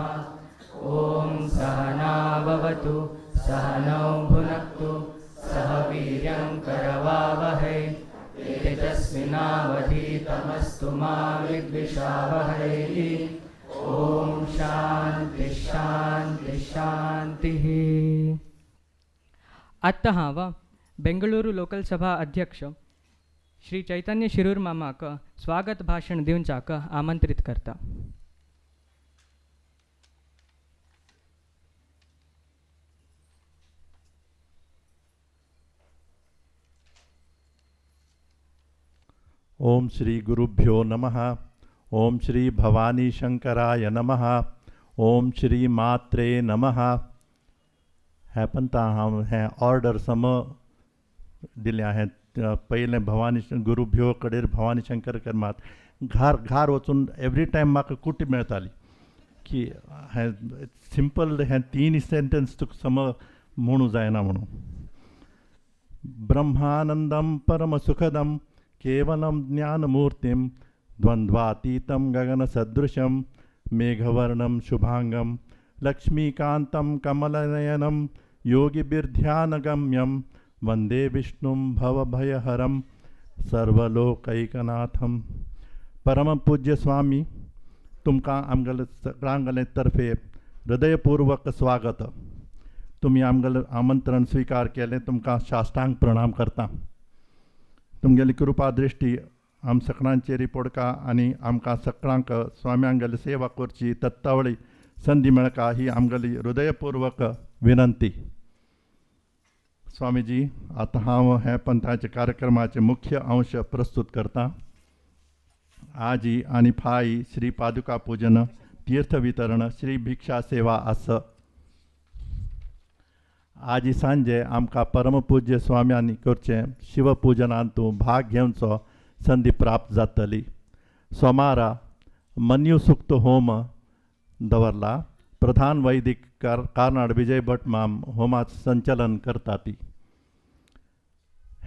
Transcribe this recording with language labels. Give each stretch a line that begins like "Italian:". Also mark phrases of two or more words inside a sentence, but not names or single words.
Sanskrit: ओम सहना भवतु सहनौ भुनक्तु सह वीर्यं करवावहै तेजस्विनावधीतमस्तु मा विद्विषावहै। ओम शांति शांति शांति।
Konkani: आत्ता हांव बेंगळूरू लोकल सभा अध्यक्ष श्री चैतन्य शिरूर मामाक स्वागत भाषण दिवचाक आमंत्रित करता।
Sanskrit: ओम श्री गुरुभ्यो नमः। ओम श्री भवानी शंकराय नमः। ओम श्री मात्रे नमः।
Konkani: हे पंता हांव हे ऑर्डर सम दिले आहे। पहिले भवानी गुरुभ्यो कडेर भवानी शंकर कर्मात घार घार वचून
English: every time
Konkani: म्हाका कुटी मेळटाली की हे सिंपल हे 3 सेंटेन्स तुका सम म्हणू जायना म्हणून।
Sanskrit: ब्रह्मानंदम परम सुखदम केवलम ज्ञानमूर्तिम द्वंद्वातीतं गगनसदृशं मेघवर्णं शुभांगं लक्ष्मीकान्तं कमलनयनं योगिभिर्ध्यानगम्यं वंदे विष्णुं भवभयहरं सर्वलोकैकनाथं।
Konkani: परम पूज्य स्वामी तुमकां आमगेले सगळ्यांगले तर्फे हृदयपूर्वक स्वागत। तुम्ही आमगेले आमंत्रण स्वीकार केले तुमकां साष्टांग प्रणाम करता। तुमगेली कृपा दृष्टी आम सगळ्यांचेर पडका आनी आमकां सगळ्यांक स्वाम्यांगेली सेवा करची तत्तावळी संधी मेळका ही आमगेली हृदयपूर्वक विनंती। स्वामीजी आतां हांव हे पंथाचे कार्यक्रमाचे मुख्य अंश प्रस्तुत करता। आजी आनी फाई श्री पादुका पूजन तीर्थ वितरण श्री भिक्षा सेवा आस। आजी सांजे आमकां परमपूज्य स्वाम्यांनी करचे शिवपूजनांतू भाग घेवचो संधी प्राप्त जातली। सोमारा मन्युसूक्त होम दवरला। प्रधान वैदिक कार्नाड विजय भट माम होमाच संचलन करता ती।